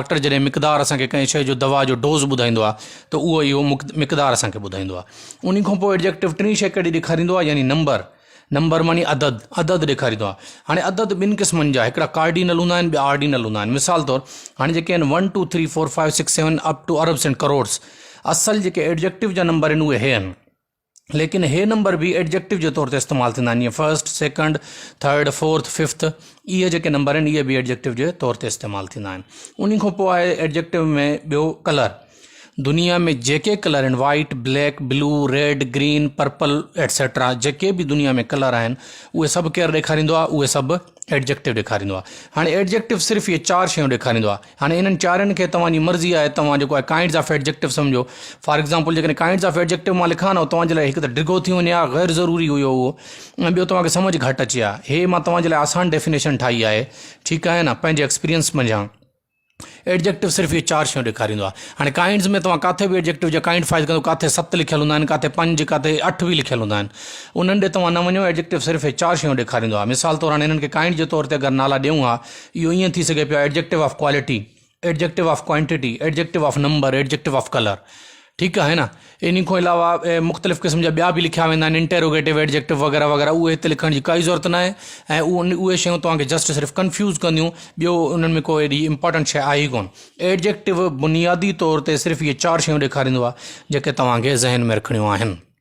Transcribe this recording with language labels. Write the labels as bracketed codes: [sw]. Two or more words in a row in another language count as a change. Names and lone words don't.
[sd] डॉक्टर जॾहिं मिक़दार असांखे कंहिं शइ जो दवा जो डोज़ ॿुधाईंदो आहे त उहो इहो मिक़दार असांखे ॿुधाईंदो आहे। उन खां पोइ एडजेक्टिव टीं शइ कहिड़ी ॾेखारींदो आहे? यानी नंबर। नंबर मानी अदद ॾेखारींदो आहे। हाणे अदद ॿिनि क़िस्मनि जा, हिकिड़ा कार्डिनल हूंदा आहिनि, ॿिया आर्डिनल हूंदा आहिनि। मिसाल तौरु हाणे जेके आहिनि 1 2 3 4 5 6 7 [en] up to arabs and crores, [sd] असल जेके एडजेक्टिव जा नंबर आहिनि उहे हे आहिनि। लेकिन हे नंबर भी एडजेक्टिव के तौर ते इस्तेमालु थींदा आहिनि। [en] first, second, third, fourth, fifth, [sd] इहे जेके नंबर आहिनि इहे भी एडजेक्टिव के तौर ते इस्तेमालु थींदा आहिनि। उन खां पोइ आहे एडजेक्टिव में ॿियो कलर। दुनिया में जेके कलर आहिनि, [en] white, black, blue, red, green, purple etcetera, [sd] जेके भी दुनिया में कलर आहिनि उहे सभु केरु ॾेखारींदो आहे? उहे सभु एडजेक्टिव ॾेखारींदो आहे। हाणे एडजेक्टिव सिर्फ़ु इहे चार शयूं ॾेखारींदो आहे। हाणे इन्हनि चारनि खे तव्हांजी मर्ज़ी आहे, तव्हां जेको आहे [en] kinds of adjective [sd] सम्झो। [en] for example [sd] जेकॾहिं [en] kinds of adjective [sd] मां लिखां न, तव्हांजे लाइ हिकु त डिघो थी वञे, गैर ज़रूरी हुयो उहो, ऐं ॿियो तव्हांखे सम्झ घटि अचे आहे। हे मां तव्हांजे लाइ आसान डेफिनेशन ठाही आहे। ठीकु आहे न, पंहिंजे एक्सपीरियंस मंझां। एडजेक्टिव सिर्फ़ु इहे चार शयूं ॾेखारींदो आहे। हाणे काइंड्स में तव्हां किथे बि एडजेक्टिव जा काइंड फाइज़ कंदो, किथे 7 लिखियल हूंदा आहिनि, किथे 5, किथे 8 भी लिखियल हूंदा आहिनि। उन्हनि ॾे तव्हां न वञो, एडजेक्टिव सिर्फ़ु इहे चार शयूं ॾेखारींदो आहे। मिसाल तौरु हाणे इन्हनि खे काइंड जे तौर ते अगरि नाला ॾियूं हा, इहो ईअं थी सघे पियो: [en] adjective of quality, adjective of quantity, adjective of number, adjective of colour. [sd] ठीकु आहे न। इन खां अलावा मुख़्तलिफ़ क़िस्म जा ॿिया बि लिखिया वेंदा आहिनि, [en] interrogative adjective [sd] वग़ैरह वग़ैरह। उहे हिते लिखण जी काई ज़रूरत न आहे, ऐं उहे शयूं तव्हांखे जस्ट सिर्फ़ु कंफ्यूज़ कंदियूं। ॿियो उन्हनि में कोई एॾी इंपॉर्टेंट शइ आहे ई कोन। एडजेक्टिव बुनियादी तौर ते सिर्फ़ु इहे चार शयूं ॾेखारींदो आहे, जेके तव्हांखे ज़हन में रखणियूं आहिनि।